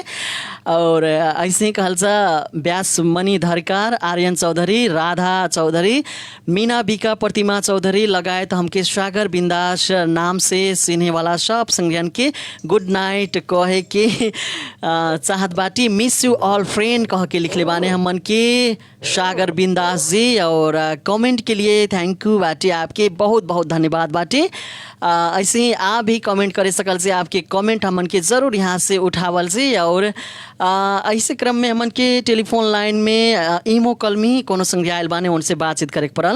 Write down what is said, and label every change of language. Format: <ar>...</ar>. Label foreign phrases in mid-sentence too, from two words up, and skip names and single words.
<bho>और ऐसे ही कहल जा व्यास मणि धरकार, आर्यन चौधरी, राधा चौधरी, मीना बिका, प्रतिमा चौधरी लगायत हमके सागर बिंदास नाम से चिन्हे वाला सब संज्ञान के</bho> <en>good night</en> <bho>कहे के चाहत बाटी।</bho> <en>miss you all friend</en> <bho>कह के लिखले बाने हम मन के सागर बिंदास जी। और कमेंट के लिए</bho> <en>thank you</en> <bho>बाटी, आपके बहुत बहुत धन्यवाद बाटी। ऐसे ही आप भी कमेंट करे सकल से आपके कमेंट हमन के ज़रूर यहाँ से उठावल से। और ऐसे क्रम में हमन के टेलीफोन लाइन में इमो कॉल में कोनो संग आयल बाने उनसे बातचीत करे पड़ल।</bho>